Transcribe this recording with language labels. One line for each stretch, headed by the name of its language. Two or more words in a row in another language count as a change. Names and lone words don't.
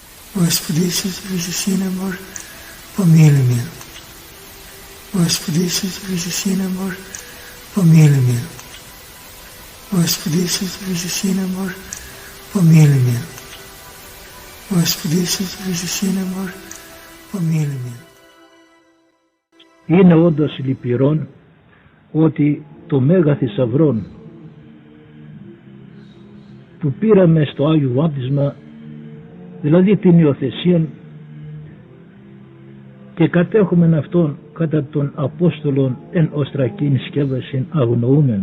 Russian: Господи Ісусе Христе, Сине Божий, помилуй меня. Господи Ісусе Христе, Сине Божий, помилуй меня. Господи Ісусе Христе, Сине Божий, помилуй меня. Господи Ісусе Христе, Сине Божий, помилуй меня.
Greek: Είναι όντως λυπηρόν ότι το μέγα θησαυρόν που πήραμε στο Άγιο Βάπτισμα, δηλαδή την υιοθεσία, και κατέχουμε αυτόν κατά των Απόστολων εν οστρακήν σκεύασιν αγνοούμεν.